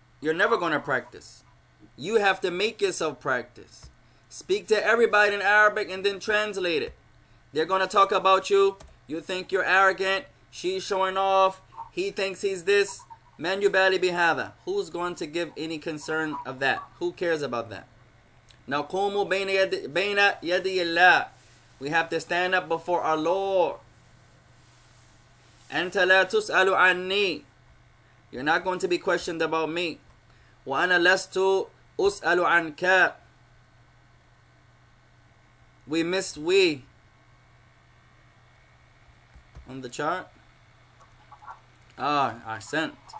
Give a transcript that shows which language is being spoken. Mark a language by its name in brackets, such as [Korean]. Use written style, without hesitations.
[English] You're never going to practice. You have to make yourself practice. Speak to everybody in Arabic and then translate it. They're going to talk about you. You think you're arrogant. She's showing off. He thinks he's this. Man, you barely be hada. Who's going to give any concern of that? Who cares about that? Now, [Arabic] قوموا بين يدي الله. [English] We have to stand up before our Lord. [Arabic] أنت لا تسأل عني. [English] You're not going to be questioned about me. [Arabic] وأنا لست أسأل عنك. [English] We missed we on the chart. I sent.